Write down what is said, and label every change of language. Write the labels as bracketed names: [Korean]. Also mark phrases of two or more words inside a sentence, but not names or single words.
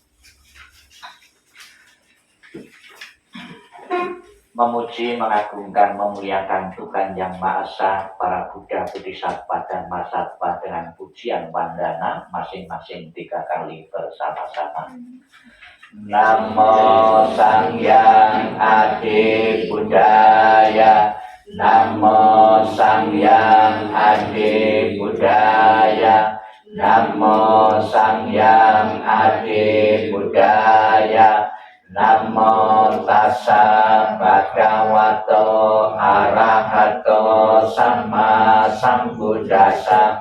[Indonesian] Memuji, mengagungkan, memuliakan Tuhan Yang Maha Esa, para Buddha, Bodhisattva, dan Mahasattva dengan pujian wandana masing-masing 3 kali bersama-sama. [Pali] Namo Sangyang Adi Buddhaya, Namo Sangyang Adi Buddhaya, Namo Sangyang Adi Buddhaya, Namo Tassa Bhagavato Arahato Sama Sambuddhassa,